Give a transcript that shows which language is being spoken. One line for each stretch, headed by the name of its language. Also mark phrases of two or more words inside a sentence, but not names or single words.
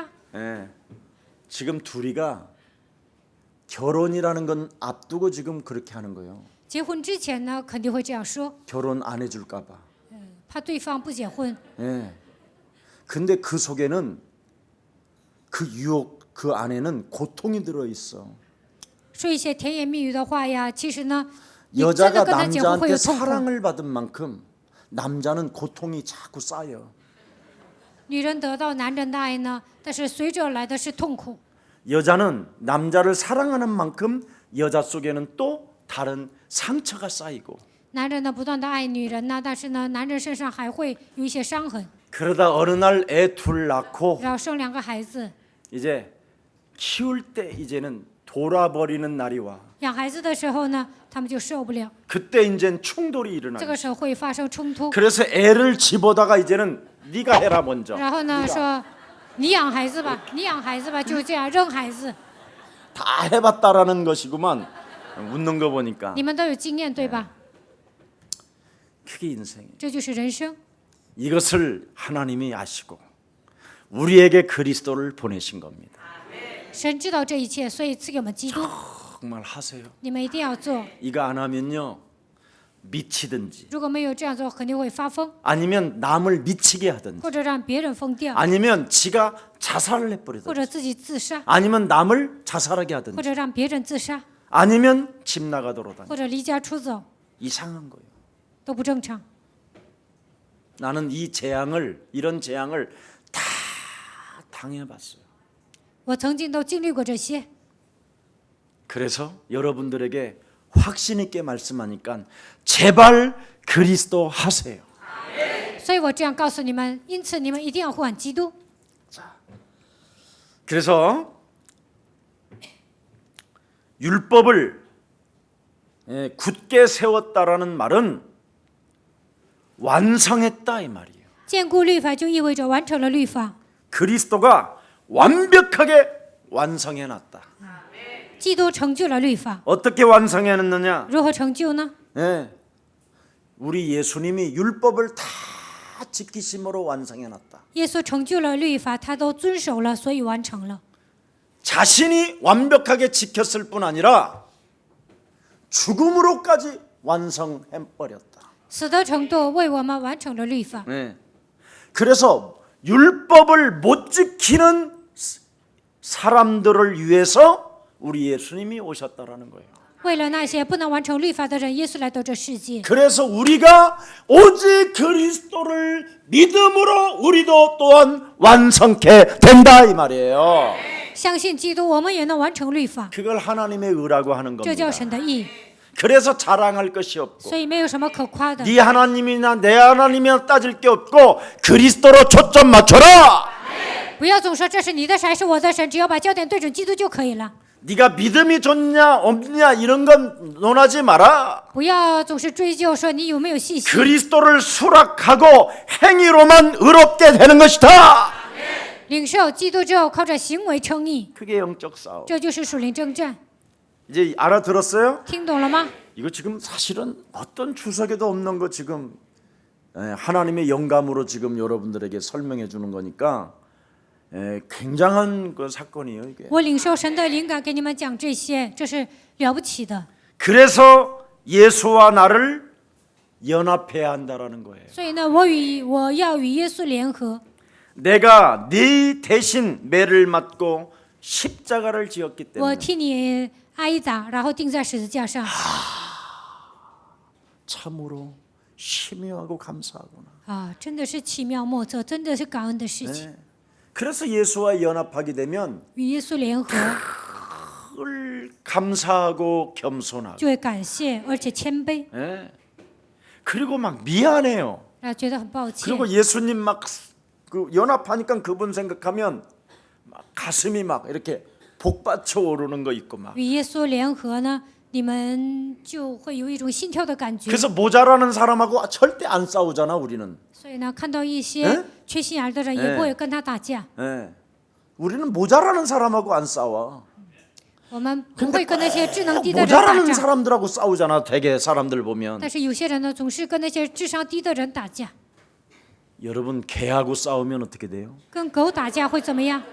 Korean: 예. 지금 둘이가 결혼이라는 건 앞두고 지금 그렇게 하는 거예요.
Chinese: 结婚之前呢，肯定会这样说，
Korean: 결혼 안 해줄까 봐.
Chinese: 怕对方不结婚。
Korean: 예. 근데 그 속에는 그 유혹 그 안에는 고통이 들어 있어.
Chinese: 说一些甜言蜜语的话呀，其实呢，你真的
Korean: 여자가
Chinese: 跟他结婚会
Korean: 남자한테
Chinese: 有痛苦。
Korean: 사랑을 받은 만큼 남자는 고통이 자꾸 쌓여.
Chinese: 女人得到男人的爱呢，但是随着来的是痛苦。
Korean: 여자는 남자를 사랑하는 만큼 여자 속에는 또 다른 상처가 쌓이고.
Chinese: 男人呢不断的爱女人呢，但是呢，男人身上还会有一些伤痕。
Korean: 그러다 어느 날 애 둘 낳고
Chinese: 然后生2个孩子，
Korean: 이제 키울 때 이제는 돌아버리는 날이 와.
Chinese: 养孩子的时候呢，他们就受不了，
Korean: 그때 이제 충돌이
Chinese: 这
Korean: 일어나.
Chinese: 个时候会发生冲突。
Korean: 그래서 애를 집어다가 이제는 네가 해라 먼저.
Chinese: 然后呢说，你养孩子吧，你养孩子吧，就这样扔孩子。
Korean: 다 해봤다라는 것이구만. 웃는 거 보니까
Chinese: 你们都有经验对吧？
Korean: 그게 인생이에요.
Chinese: 这就是人生。
Korean: 이것을 하나님이 아시고 우리에게 그리스도를 보내신 겁니다.
Chinese: 神知道这一切，所以赐给我们基督。
Korean: 정말 하세요.
Chinese: 你们一定要做，
Korean: 이거 안 하면요 미치든지
Chinese: 如果没有这样做，肯定会发疯，
Korean: 아니면 남을 미치게 하든지
Chinese: 或者让别人疯掉，
Korean: 아니면 지가 자살을
Chinese: 或
Korean: 해버리든지
Chinese: 者自己自杀，
Korean: 아니면 남을 자살하게
Chinese: 或
Korean: 하든지
Chinese: 者让别人自杀，
Korean: 아니면 집 나가도록 하든지
Chinese: 或者离家出走，
Korean: 이상한 거예요.
Chinese: 都不正常。
Korean: 나는 이런 재앙을 다 당해봤어요.
Chinese: 我曾经都经历过这些，
Korean: 그래서 여러분들에게 확신 있게 말씀하니까 제발 그리스도 하세요.
Chinese: 所以我这样告诉你们。因此，你们一定要换基督。
Korean: 그래서 율법을 굳게 세웠다라는 말은 완성했다 이 말이에요.
Chinese: 坚固律法就意味着完成了律法，
Korean: 그리스도가 완벽하게 완성해놨다.
Chinese: 基督成就了律法。
Korean: 어떻게 완성해놨느냐?
Chinese: 如何成就呢？
Korean: 우리 예수님이 율법을 다 지키심으로 완성해놨다.
Chinese: 耶稣成就了律法，他都遵守了，所以完成了。
Korean: 자신이 완벽하게 지켰을 뿐 아니라 죽음으로까지 완성해버렸다.
Chinese: 死的程度为我们完成了律法。
Korean: 그래서 율법을 못 지키는 사람들을 위해서 우리 예수님이 오셨다라는 거예요.
Chinese: 为了那些不能完成律法的人，耶稣来到这世界。
Korean: 그래서 우리가 오직 그리스도를 믿음으로 우리도 또한 완성케 된다 이 말이에요.
Chinese: 相信基督，我们也能完成律法，
Korean: 그걸 하나님의 의라고 하는
Chinese: 这
Korean: 겁니다.
Chinese: 叫神的义。
Korean: 그래서 자랑할 것이 없고
Chinese: 所以没有什么可夸的。
Korean: 네 하나님이나 내 하나님이나 따질 게 없고 그리스도로 초점 맞춰라.
Chinese: 不要总说这是你的神，是我的神，只要把焦点对准基督就可以了。
Korean: 네가 믿음이 좋냐 없냐 이런 건 논하지 마라.
Chinese: 不要总是追究说你有没有信心。
Korean: 그리스도를 수락하고 행위로만 의롭게 되는 것이다.
Chinese: 领受基督之后，靠着行为称义，
Korean: 그게 영적 싸움.
Chinese: 这就是属灵征战。
Korean: 이제 알아들었어요?
Chinese: 听懂了吗？
Korean: 이거 지금 사실은 어떤 주석에도 없는 거 지금 하나님의 영감으로 지금 여러분들에게 설명해 주는 거니까 굉장한 그 사건이에요 이게.
Chinese: 我领受神的灵感给你们讲这些，这是了不起的。
Korean: 그래서 예수와 나를 연합해야 한다라는 거예요.
Chinese: 所以呢，我要与耶稣联合，
Korean: 내가 네 대신 매를 맞고 십자가를 지었기
Chinese: 我
Korean: 때문에
Chinese: 替你挨打，然后钉在十字架上。
Korean: 참으로 심오하고 감사하구나.
Chinese: 啊，真的是奇妙莫测，真的是感恩的事情。
Korean: 그래서 예수와 연합하게 되면
Chinese: 与耶稣联合，
Korean: 늘 감사하고 겸손하고
Chinese: 就会感谢，而且谦卑，
Korean: 그리고 막 미안해요.
Chinese: 然后觉得很抱歉。
Korean: 그리고 예수님 막 그 연합하니까 그분 생각하면 막 가슴이 막 이렇게 복받쳐 오르는 거 있고 막.
Chinese: 与耶稣联合呢，你们就会有一种心跳的感觉。
Korean: 그래서 모자라는 사람하고 절대 안 싸우잖아 우리는.
Chinese: 所以呢，看到一些缺心眼的人，也不会跟他打架。
Korean: 우리는 모자라는 사람하고 안 싸워.
Chinese: 我们不会跟那些智能低的人打
Korean: 모자라는
Chinese: 架，
Korean: 사람들하고 싸우잖아. 되게 사람들 보면.
Chinese: 但是有些人呢，总是跟那些智商低的人打架。
Korean: 여러분 개하고 싸우면 어떻게 돼요?
Chinese: 跟狗打架会怎么样？